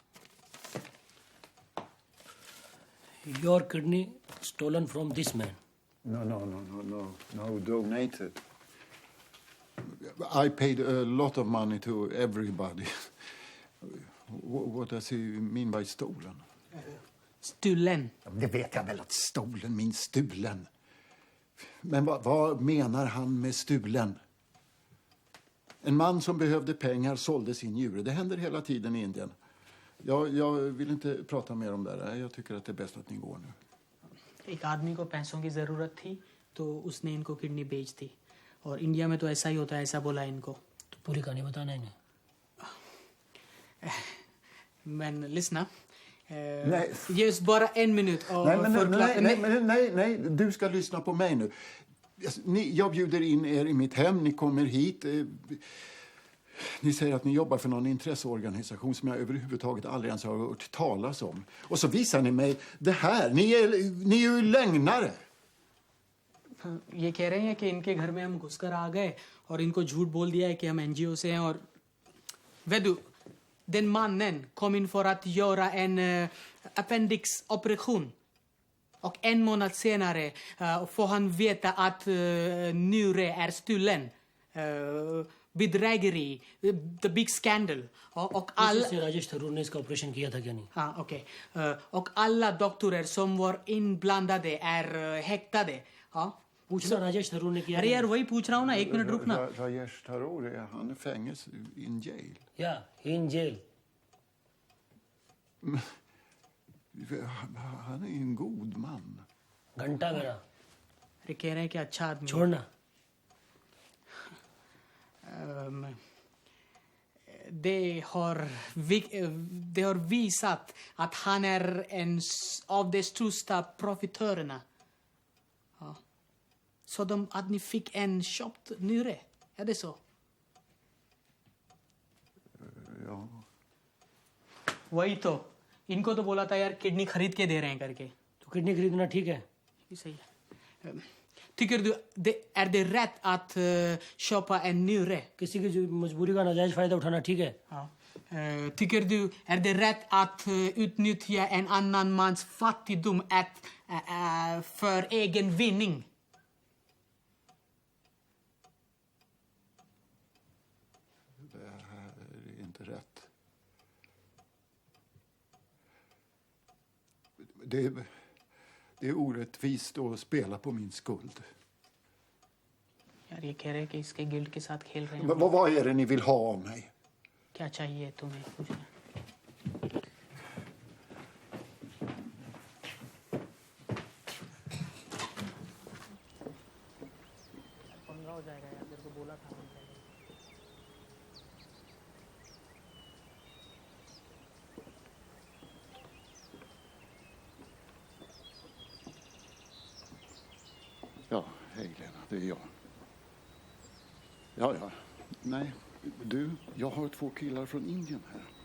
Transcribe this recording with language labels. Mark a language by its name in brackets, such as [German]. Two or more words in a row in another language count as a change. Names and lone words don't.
[English] Your kidney stolen from this man. No, donated. I paid a lot of money to everybody. What does he mean by stolen? [Swedish] Stulen. Det vet jag väl att [English] stolen means [Swedish] stulen. Men vad menar han med stulen? En man som behövde pengar sålde sin njure. Det händer hela tiden i Indien. Jag vill inte prata mer om det där. Jag tycker att det är bäst att ni går nu. [Hindi] एक आदमी को पैसों की ज़रूरत थी तो उसने इनको किडनी बेच दी और इंडिया में तो ऐसा ही होता है ऐसा बोला इनको तो पूरी कहानी बताना है [Swedish] Men lyssna. Nej. Ge oss bara en minut och Nej, du ska lyssna på mig nu. Jag bjuder in er i mitt hem, ni kommer hit. Ni säger att ni jobbar för någon intresseorganisation som jag överhuvudtaget aldrig ens har hört talas om. Och så visar ni mig det här. Ni är ju lögnare. [Hindi] ये कह रहे हैं कि इनके घर में हम घुसकर आ गए और इनको झूठ बोल दिया है कि हम एनजीओ से हैं और [Swedish] Vedu, den mannen kom in för att göra en appendixoperation. Och en månad senare får han veta att njure är stulen. Bedrägeri, [English] the big scandal. [Swedish] Och alla... [Hindi] राजेश थरूर ने इसका ऑपरेशन किया था क्या नहीं? हाँ, [Swedish] okej. Och alla doktorer som var inblandade är häktade. Ja. [Hindi] पूछना राजेश थरूर ने किया? अरे यार वही पूछ रहा हूँ ना, एक मिनट रुकना. [Swedish] Rajesh Tharoor, han är fängelse [English] in jail. Ja, in jail. [Swedish] Han är en god man. [Hindi] घंटा मेरा. अरे कह रहे हैं कि अच्छा आदमी. छोड़ना. [Swedish] Det har visat att han är en av de största profitörerna. Ja. Så att ni fick en köpt njure. Är det så? Ja. [Hindi] वही तो. इनको तो बोला था यार किडनी खरीद के दे रहे हैं करके. तो किडनी खरीदना ठीक है? ये सही है. [Swedish] Tycker du är det rätt att köpa en njure? [Hindi] किसी की मजबूरी का नाजायज फायदा उठाना ठीक है? [Swedish] Ja. Tycker du är det rätt att utnyttja en annan mans fattigdom för egen vinning? Det här är inte rätt. Det är orättvist att spela på min skuld. [Hindi] यार ये कह रहे हैं कि इसके गिल्ड के साथ खेल रहे हैं. [Swedish] Vad är det ni vill ha av mig? [Hindi] क्या चाहिए तुम्हें? पूछो. पंगा हो जाएगा यार, तेरे को बोला था मैंने. [Swedish] Ja, hej Lena, det är jag. Ja. Nej, du, jag har 2 killar från Indien här.